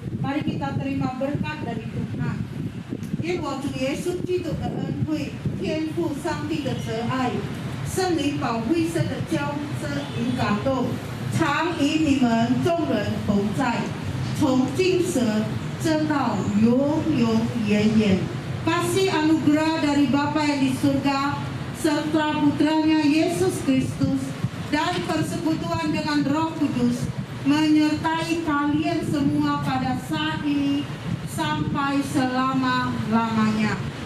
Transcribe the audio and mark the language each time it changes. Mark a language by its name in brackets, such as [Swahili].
[Indonesian] Mari kita terima berkat dari Tuhan. [Chinese] 因我主耶稣基督的恩惠，天父上帝的慈爱，圣灵保惠师的交织与感动，常与你们众人同在，从今时直到永永远远。 [Indonesian] Kasih anugerah dari Bapa yang di surga serta putranya Yesus Kristus dan persekutuan dengan Roh Kudus menyertai kalian semua pada saat ini sampai selama-lamanya.